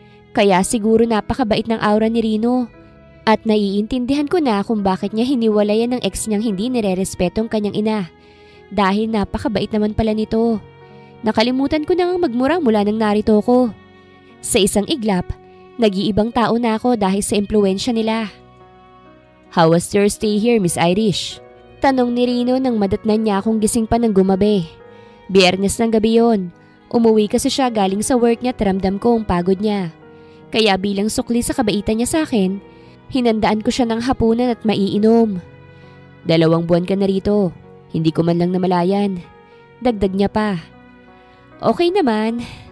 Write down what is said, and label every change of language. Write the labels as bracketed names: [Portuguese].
[Filipino] Kaya siguro napakabait ng aura ni Rino. At naiintindihan ko na kung bakit niya hiniwalayan ng ex niyang hindi nire-respetong kanyang ina. Dahil napakabait naman pala nito. Nakalimutan ko na nga magmura mula nang narito ko. Sa isang iglap, nag-iibang tao na ako dahil sa impluwensya nila. [English] How was your stay here, Miss Irish? [Filipino] Tanong ni Rino nang madatnan niya akong gising pa ng gumabi. Biyernes ng gabi yon. Umuwi kasi siya galing sa work niya at ramdam ko ang pagod niya. Kaya bilang sukli sa kabaitan niya sa akin, hinandaan ko siya ng hapunan at maiinom. 2 buwan ka na rito. Hindi ko man lang namalayan. Dagdag niya pa. Okay naman.